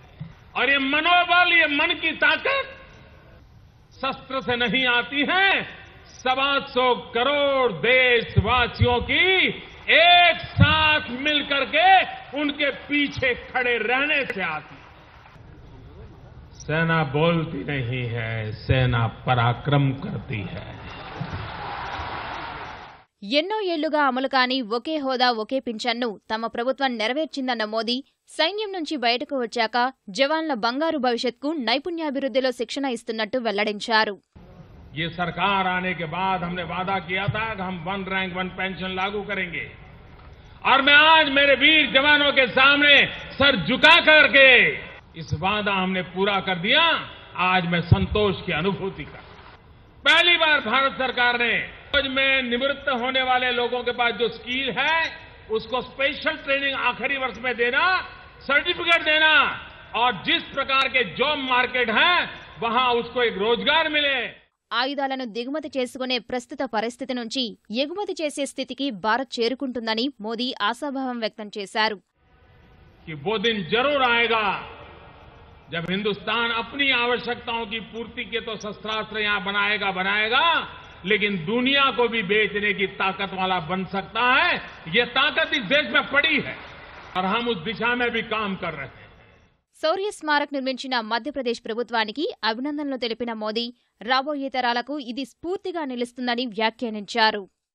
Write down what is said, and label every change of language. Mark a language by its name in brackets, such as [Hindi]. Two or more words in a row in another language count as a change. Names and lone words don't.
[Hindi] और ये मनोबल, ये मन की ताकत शस्त्र से नहीं आती है, 125 करोड़ देशवासियों की एक साथ मिलकर के उनके पीछे खड़े रहने से आती है। सेना बोलती नहीं है, सेना पराक्रम करती है. [Telugu] ఎన్నో ఏళ్లుగా అమలు కాని ఒకే హోదా ఒకే పింఛన్ను తమ ప్రభుత్వం నెరవేర్చిందన్న మోదీ సైన్యం నుంచి బయటకు వచ్చాక జవాన్ల బంగారు భవిష్యత్కు నైపుణ్యాభివృద్ధిలో శిక్షణ ఇస్తున్నట్టు వెల్లడించారు. [Hindi] ये सरकार आने के बाद हमने वादा किया था कि हम 1 रैंक 1 पेंशन लागू करेंगे। और मैं आज मेरे वीर जवानों के सामने सर झुका करके इस वादा हमने पूरा कर दिया। आज मैं संतोष की अनुभूति कर, पहली बार भारत सरकार ने फौज में निवृत्त होने वाले लोगों के पास जो स्किल है उसको [English] special training [Hindi] आखिरी वर्ष में देना, सर्टिफिकेट देना, और जिस प्रकार के [English] job market [Hindi] है वहां उसको एक रोजगार मिले। [Telugu] ఆయుధాలను దిగుమతి చేసుకునే ప్రస్తుత పరిస్థితి నుంచి ఎగుమతి చేసే స్థితికి భారత్ చేరుకుంటుందని మోదీ ఆశాభావం వ్యక్తం చేశారు. [Hindi] कि वो दिन जरूर आएगा जब हिंदुस्तान अपनी आवश्यकताओं की पूर्ति के तो शस्त्रास्त्र यहां बनाएगा, लेकिन दुनिया को भी बेचने की ताकत वाला बन सकता है। ये ताकत इस देश में पड़ी है और हम उस दिशा में भी काम कर रहे हैं. [Telugu] శౌర్య స్మారక్ నిర్మించిన మధ్యప్రదేశ్ ప్రభుత్వానికి అభినందనలు తెలిపిన మోదీ రాబోయే తరాలకు ఇది స్ఫూర్తిగా నిలుస్తుందని వ్యాఖ్యానించారు.